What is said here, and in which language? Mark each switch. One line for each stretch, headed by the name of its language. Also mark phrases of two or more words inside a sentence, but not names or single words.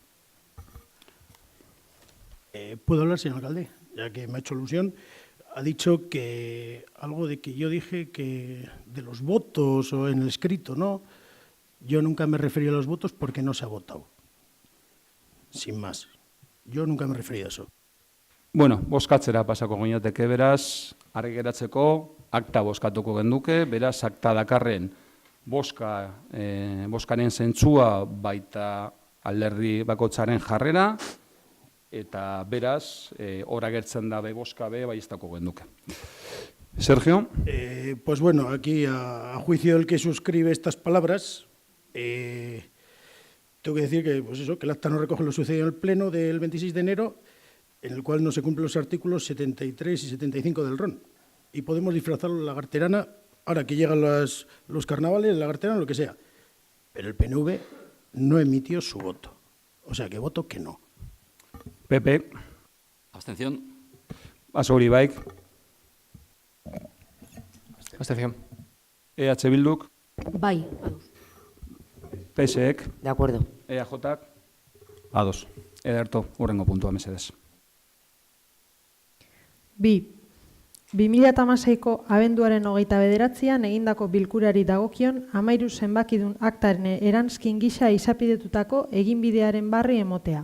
Spanish: ¿Puedo hablar, señor alcalde? Ya que me ha hecho alusión. Ha dicho que algo de que yo dije que de los votos o en el escrito, ¿no? Yo nunca me referí a los votos porque no se ha votado. Sin más. Yo nunca me referí a eso.
Basque: Bueno, bozkatzera pasako ginateke, beraz, argi geratzeko akta bozkatuko genduke, beraz, akta dakarren bozkaren zentzua baita alderdi bakoitzaren jarrera, eta beraz, hor agertzen da bozka baieztako genduke. Sergio.
Spanish: Pues bueno, aquí a juicio del que suscribe estas palabras, tengo que decir que, pues eso, que el acta no recoge lo sucedido en el pleno del 26 de enero, en el cual no se cumplen los artículos 73 y 75 del RON. Y podemos disfrazarlo de lagarterana, ahora que llegan los carnavales, lagarterana, lo que sea. Pero el PNV no emitió su voto. O sea, que voto que no. Pepe. Abstención.
Basque: Basauri Baik.
Spanish: Abstención.
Basque: EH Bilduk. Bai. PSek,
Spanish: De acuerdo.
Basque: EAJak, Ados. ederto, hurrengo puntua mesedez. Bi, 2006ko abenduaren 29an egindako bilkurari dagokion 13 zenbakidun aktaren eranskin gisa izapidetutako eginbidearen barri emotea.